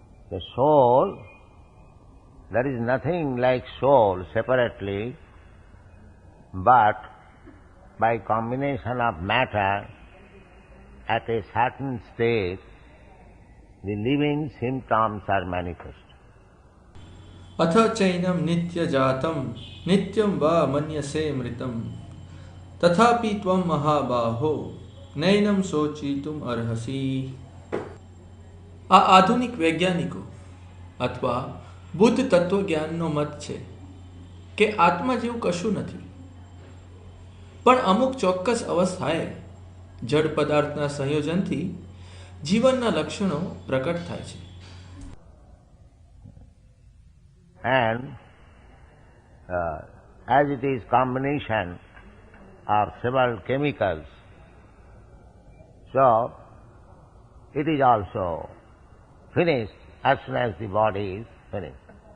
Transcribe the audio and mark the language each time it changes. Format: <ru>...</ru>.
<en>The soul, there is nothing like soul separately, but by combination of matter at a certain stage, the living symptoms are manifest.</en> <sa>अथ चैनम नित्य जातम नित्यम वा मन्यसे मृतम तथापि त्वं महाबाहो नैनम शोचितुम अर्हसि.</sa> <gu>આ આધુનિક વૈજ્ઞાનિકો અથવા બુદ્ધ તત્વજ્ઞાનનો મત છે કે આત્મા જેવું કશું નથી, પણ અમુક ચોક્કસ અવસ્થાએ જડ પદાર્થના સંયોજનથી જીવનના લક્ષણો પ્રકટ થાય છે.</gu> <en>And as it is combination of several chemicals, so it is also finished as soon as the body is finished.</en>